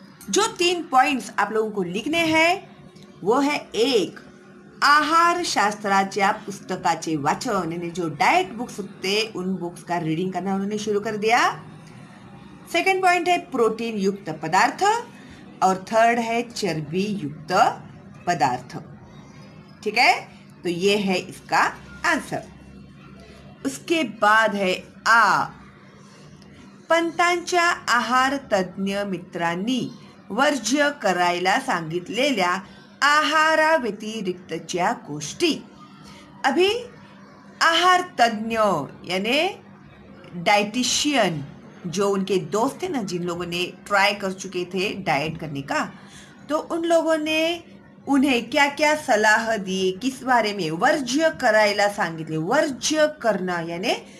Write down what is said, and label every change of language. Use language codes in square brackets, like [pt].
[hi] जो 3 पॉइंट्स आप लोगों को लिखने हैं वो है, एक, [mr] आहार शास्त्राच्या पुस्तकाचे वाचन, [hi] यानी जो डाइट बुक्स होते उन बुक्स का रीडिंग करना उन्होंने शुरू कर दिया। सेकंड पॉइंट है प्रोटीन युक्त पदार्थ, और थर्ड है चर्बी युक्त पदार्थ, ठीक है। तो ये है इसका आंसर। उसके बाद है आ, [mr] पंतांच्या आहार तज्ञ मित्रांनी वर्ज्य करायला सांगितलेल्या आहाराव्यतिरिक्तच्या गोष्टी। [hi] अभी आहार तज्ञ यानी डाइटिशियन, जो उनके दोस्त थे ना, जिन लोगों ने ट्राई कर चुके थे डाइट करने का, तो उन लोगों ने उन्हें क्या क्या सलाह दी, किस बारे में, [mr] वर्ज्य करायला सांगितले। [hi] वर्ज्य करना यानी